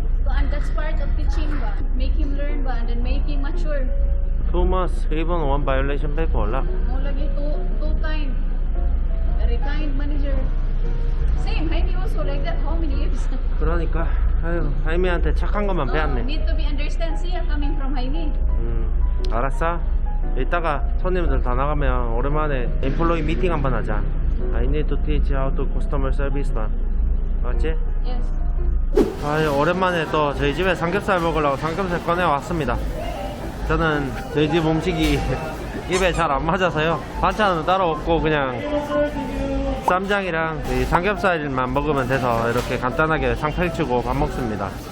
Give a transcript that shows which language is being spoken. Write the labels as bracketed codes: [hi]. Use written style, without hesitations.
[en] And that's part of teaching [ceb] ba? [en] Make him learn ba? And then make him mature. 2 months, even 1 violation paper [ceb] wala. [en] No lagi too kind. Very kind manager. Same, Jaime also like that. How many years? [ko] 그러니까 아유, 하이미한테 착한 것만 배웠네. [en] Need to be understand. Siya coming from Jaime. [ko] 알았어. 이따가 손님들 다 나가면 오랜만에 employee 미팅 한번 하자. [en] I need to teach how to customer service [ko] 만. 맞지? [en] Yes. [ko] 아유, 오랜만에 또 저희 집에 삼겹살 먹으려고 삼겹살 꺼내 왔습니다. 저는 저희 집 음식이 입에 잘 안 맞아서요. 반찬은 따로 없고 그냥 쌈장이랑 이 삼겹살만 먹으면 돼서 이렇게 간단하게 상패 치고 밥 먹습니다.